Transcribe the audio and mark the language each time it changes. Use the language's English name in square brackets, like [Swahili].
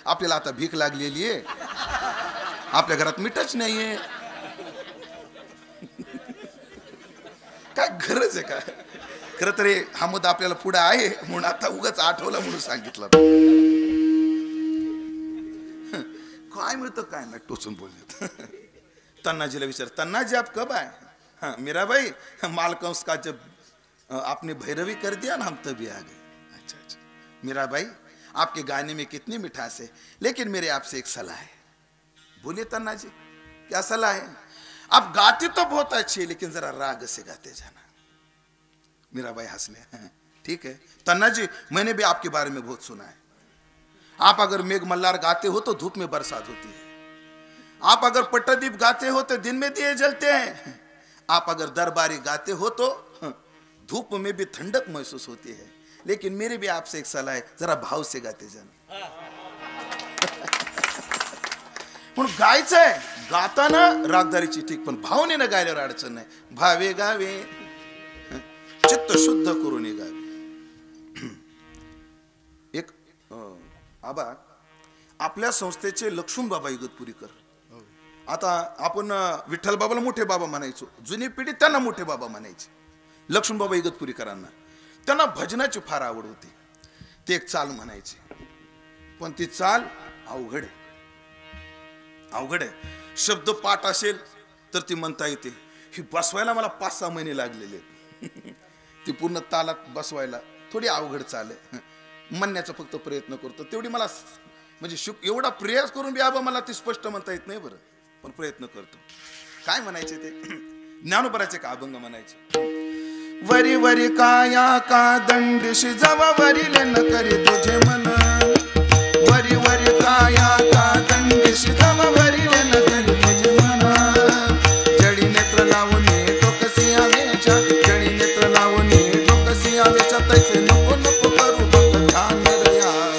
[Marathi] आपल्याला आता भीक लागलेली आहे, आपल्या घरात मीठच नाहीये. काय गरज आहे का? खरं तर हा मुद्दा आपल्याला पुढे आहे म्हणून आता उगाच आठवला म्हणून सांगितलं. काय मिळतं काय नाही टोचून बोलण्यात. तन्नाजीला विचार, [Hindi] तन्नाजी आप कब आए? हाँ मीराबाई, माल कंस का जब आपने भैरवी कर दिया ना हम तभी आ गए. अच्छा अच्छा मीराबाई, आपके गाने में कितनी मिठास है, लेकिन मेरे आपसे एक सलाह है. बोलिए तन्नाजी, क्या सलाह है? आप गाते तो बहुत अच्छे, लेकिन जरा राग से गाते जाना. मीराबाई हंसने, ठीक है तन्नाजी, मैंने भी आपके बारे में बहुत सुना है. आप अगर मेघ मल्हार गाते हो तो धूप में बरसात होती है. आप अगर पट्टदीप गाते हो तो दिन में दिए जलते हैं. आप अगर दरबारी गाते हो तो धूप में भी ठंडक महसूस होती है. लेकिन मेरी भी आपसे एक सलाह है, जरा भाव से गाते जाना. [Marathi] पण गायचंय, गाताना रागदारीची ठीक, पण भावनेनं गायल्यावर अडचण नाही. भावे गावे, चित्त शुद्ध करून गावे. एक आबा आपल्या संस्थेचे लक्ष्मण बाबा इगतपुरीकर. आता आपण विठ्ठल बाबाला मोठे बाबा म्हणायचो, जुनी पिढी त्यांना मोठे बाबा म्हणायचे. लक्ष्मण बाबा इगतपुरीकरांना त्यांना भजनाची फार आवड होती. ते एक चाल म्हणायचे, पण ती चाल अवघड आहे. अवघड आहे. शब्द पाठ असेल तर ती म्हणता येते. ही बसवायला मला 5-6 महिने लागलेले आहेत. ती पूर्ण तालात बसवायला थोडी अवघड चाल आहे. म्हणण्याचा फक्त प्रयत्न करतो तेवढी मला, म्हणजे एवढा प्रयास करून बी आबा मला ती स्पष्ट म्हणता येत नाही बरं, पण प्रयत्न करतो. काय म्हणायचे ते? ज्ञानोबराचे का अभंग म्हणायचे. वरी वरी काया का दंडिशी जवा वरिले न करी तुझे मन. वरी वरी काया का दंडिशी जवा वरिले न करी तुझे मन. जडी नेत्र लावून टोकसी आवेच्या, जडी नेत्र लावून टोकसी आवेच्या, तैसे नको नको करू बघ ध्यान रया.